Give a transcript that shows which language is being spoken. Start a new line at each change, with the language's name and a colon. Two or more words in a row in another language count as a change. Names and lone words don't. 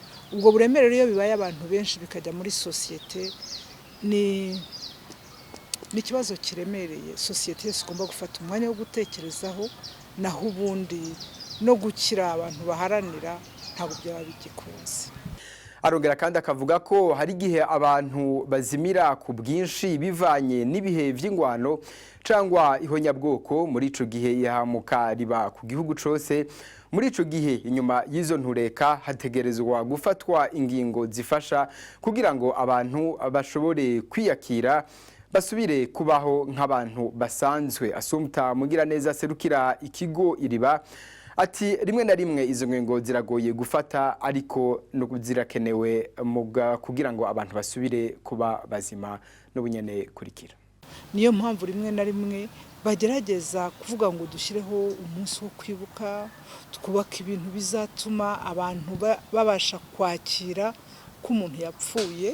Kinyarwanda: ubwo buremere rero bibaye abantu benshi bikajya muri societe ni ikibazo kiremereye. Societe igomba gufata umwanya wo gutekerezaho, naho ubundi no gukira abantu baharanira ntabwo byaba bigikunze.
Rundi: Arongera kandi akavuga ko hari igihe abantu bazimira ku bwinshi bivanye n'ibihe by'ingwano cyangwa ihonyabwoko. Muri ico gihe ihamuka riba ku gihugu cose. Muri ico gihe inyuma y'izo ntureka hategerezwa gufatwa ingingo zifasha kugira ngo abantu bashobore kwiyakira basubire kubaho nk'abantu basanzwe. Asumta mugira neza serukira ikigo iriba ati rimwe na rimwe izo ngingo ziragoye gufata ariko no zirakenewe kugira ngo abantu basubire kuba bazima n'ubunyene kurikira.
Kinyarwanda: Niyo mpamvu rimwe na rimwe bagerageza kuvuga ngo dushyireho umunsi wo kwibuka, twubaka ibintu bizatuma abantu babasha kwakira ko umuntu yapfuye.